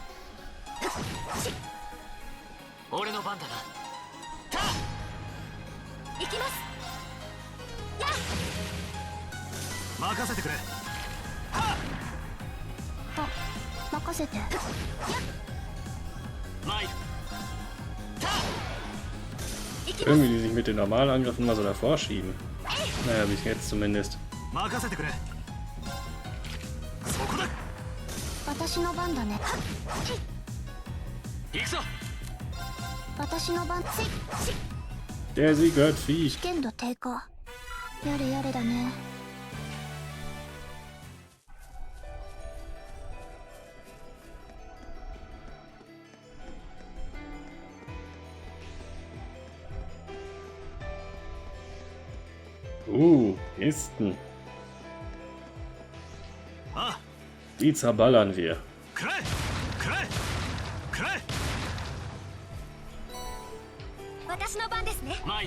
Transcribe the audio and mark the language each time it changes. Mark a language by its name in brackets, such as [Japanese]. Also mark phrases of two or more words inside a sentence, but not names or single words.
[Japanese] 俺の番だな。行きます。やっ、任せてくれ。任せて。参る。 [German] Irgendwie, die sich mit den normalen Angriffen mal so davor schieben. Naja, bis jetzt zumindest. [Japanese] 任せてくれ。そこだ。私の番だね。行くぞ。私の番。 [German] Der Sieg hört Viech. [Japanese] 危険度低下。やれやれだね。 [German] Kisten. あ、 Die zerballern wir. [Japanese] くらえ。くらえ。くらえ。私の番ですね。参る。